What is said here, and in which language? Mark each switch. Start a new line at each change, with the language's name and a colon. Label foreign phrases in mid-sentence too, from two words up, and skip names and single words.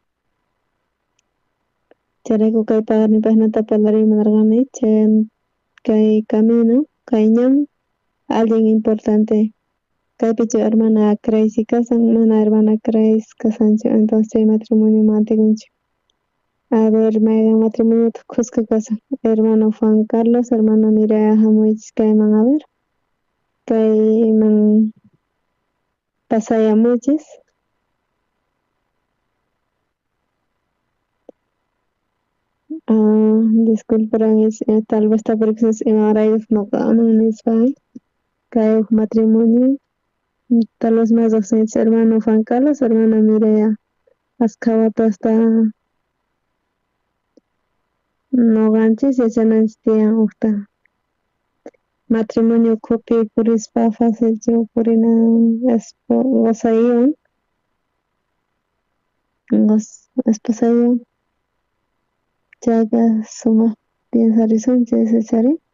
Quechua: chayrayku kay pagarnipi hinata parlarimunarqani chay kay camino kay ñan
Spanish: alguien importante
Quechua: kaypichu hermana Crazy kasan mana hermana Crazy kasanchu entonces chay matrimonio mantikunchik
Spanish: a ver
Quechua: mayqan matrimoniota kuska kasan hermano Juan Carlos hermana Mireya hamuychis kayman
Spanish: a ver
Quechua: kayman pasayamuychis disculparangis
Spanish: tal vez
Quechua: tapurikusas imaraykus noqaman nispa kay huk matrimonio
Spanish: tal vez más
Quechua: riqsinchis hermano Juan Carlos hermana Mireya ashka watasta noqanchis yachananchis tiyan hukta matrimonio ukhupi purispa facilchu purina gozaywan esposaywan chayka sumaq piensarisunchis ichari